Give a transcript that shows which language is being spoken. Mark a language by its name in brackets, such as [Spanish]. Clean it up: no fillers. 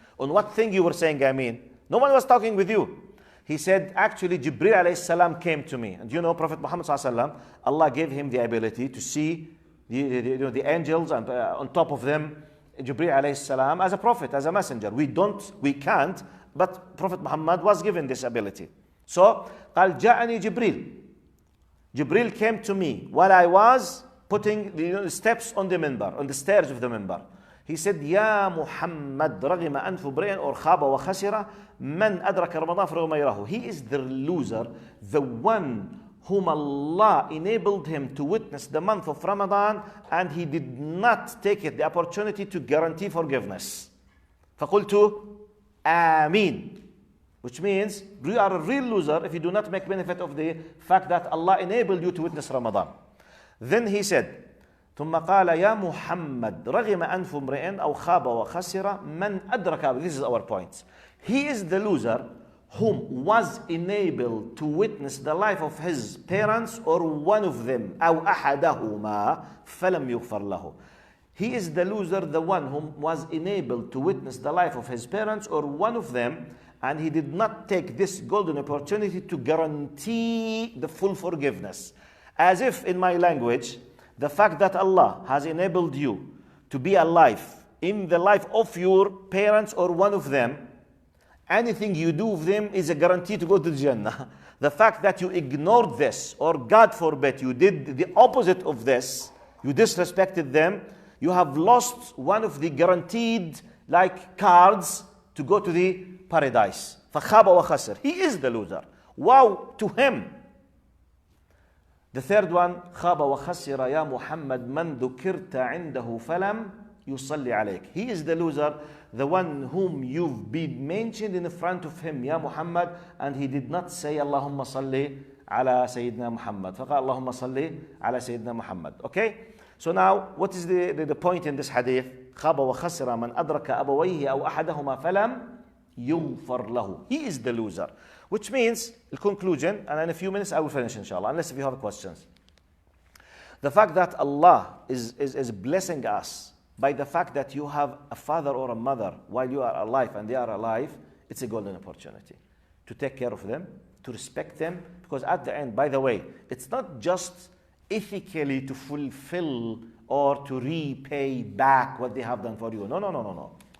[English] On what thing you were saying Ameen? No one was talking with you. He said, actually, Jibreel alayhi salam came to me. And you know, Prophet Muhammad sallallahu alaihi wasallam, Allah gave him the ability to see the angels and on top of them, Jibreel alayhi salam as a prophet, as a messenger. We can't, but Prophet Muhammad was given this ability. So, [Arabic] قال جاءني جبريل. [English] Jibreel came to me while I was putting the steps on the minbar, on the stairs of the minbar. He said, Ya Muhammad, [Arabic] رغم أنف برئ or خاب وخسر من أدرك رمضان فرغم يراه. [English] He is the loser, the one whom Allah enabled him to witness the month of Ramadan and he did not take it, the opportunity to guarantee forgiveness. [Arabic] فقلت آمين. [English] Which means you are a real loser if you do not make benefit of the fact that Allah enabled you to witness Ramadan. Then he said, [Arabic] ثم قال يا محمد رغم أنف امرئ أو خاب وخسر من أدرك. [English] This is our point. He is the loser whom was enabled to witness the life of his parents or one of them [Arabic] أو أحدهما فلم يغفر له. [English] He is the loser, the one whom was enabled to witness the life of his parents or one of them and he did not take this golden opportunity to guarantee the full forgiveness. As if in my language, the fact that Allah has enabled you to be alive in the life of your parents or one of them, anything you do with them is a guarantee to go to the Jannah. The fact that you ignored this, or God forbid, you did the opposite of this, you disrespected them, you have lost one of the guaranteed cards to go to the paradise. [Arabic] فَخَابَ وَخَسِرْ. [English] He is the loser. Wow to him. The third one, [Arabic] خاب وخسر يا محمد من ذكرت عنده فلم يصلي عليك. [English] He is the loser, the one whom you've been mentioned in front of him, Ya Muhammad, and he did not say [Arabic] اللهم صل على سيدنا محمد. فقال اللهم صل على سيدنا محمد. [English] Okay? So now, what is the point in this hadith? [Arabic] خاب وخسر من أدرك أبويه أو أحدهما فلم يغفر له. [English] He is the loser. Which means, the conclusion, and in a few minutes I will finish inshallah, unless if you have questions. The fact that Allah is blessing us by the fact that you have a father or a mother while you are alive and they are alive, it's a golden opportunity to take care of them, to respect them, because at the end, by the way, it's not just ethically to fulfill or to repay back what they have done for you. No.